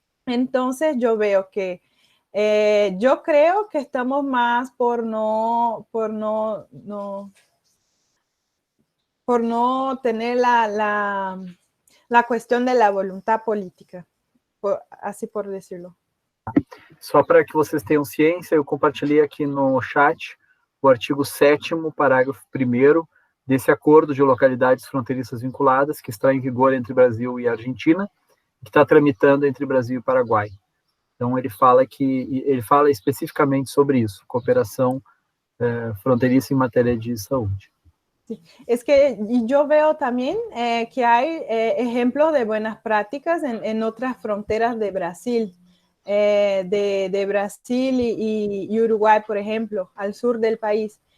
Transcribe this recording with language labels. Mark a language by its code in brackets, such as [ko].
[es] Entonces yo veo que yo creo que estamos más por no tener la cuestión de la voluntad política, así por decirlo. [pt] Só para que vocês tenham ciência, eu compartilhei aqui no chat o artigo 7º, parágrafo 1º, desse acordo de localidades fronteiriças vinculadas, que está em vigor entre Brasil e Argentina, que está tramitando entre Brasil e Paraguai. Então, ele fala especificamente sobre isso, cooperação fronteiriça em matéria de saúde. [es] Es que yo veo también que hay ejemplos de buenas prácticas en otras fronteras de Brasil, de Brasil y Uruguay, por ejemplo, al sur del país.